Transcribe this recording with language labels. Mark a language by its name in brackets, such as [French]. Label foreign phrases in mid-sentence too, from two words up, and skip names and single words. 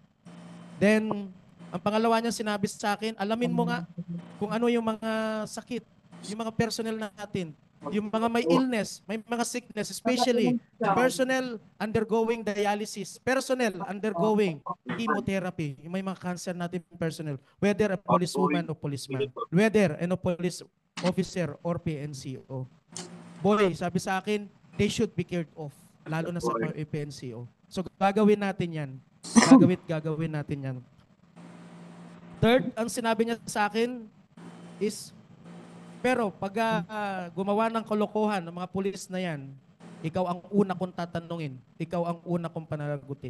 [Filipino] Then, ang pangalawa niya sinabi sa akin, alamin mo nga kung ano yung mga sakit, yung mga personnel natin, yung mga may illness, may mga sickness, [English] especially personnel undergoing dialysis, personnel undergoing chemotherapy, [Filipino] yung may mga cancer natin personnel, [English] whether a policewoman o policeman, whether a police officer or PNCO. Boy, [Filipino] sabi sa akin, [English] they should be cared of, [Filipino] lalo na sa PNCO. So gagawin natin yan. Gagawin natin yan. Third, ang sinabi niya sa akin is, pero pag gumawa ng kalokohan ng mga pulis na yan, ikaw ang una kong tatanungin, ikaw ang una kong pananagutin.